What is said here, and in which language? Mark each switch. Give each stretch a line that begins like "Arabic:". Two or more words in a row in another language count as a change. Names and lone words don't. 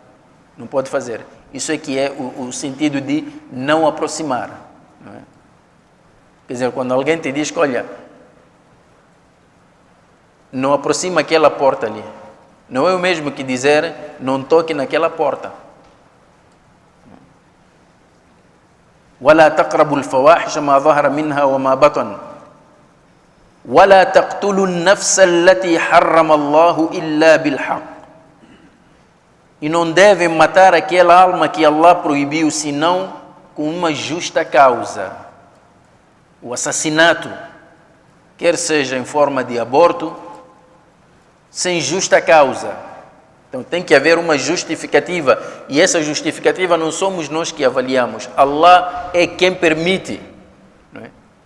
Portuguese: Não pode fazer. Isso é que é o sentido de não aproximar. Não é? Quer dizer, quando alguém te diz que, olha, não aproxima aquela porta ali, não é o mesmo que dizer não toque naquela porta.
Arabic: ولا تقربوا الفواحش ما ظهر منها وما بطن ولا تقتلوا النفس التي حرم الله إلا بالحق.
Portuguese: E não devem matar aquela alma que Allah proibiu, senão com uma justa causa. O assassinato, quer seja em forma de aborto, sem justa causa. Então tem que haver uma justificativa, e essa justificativa não somos nós que avaliamos, Allah é quem permite, não é?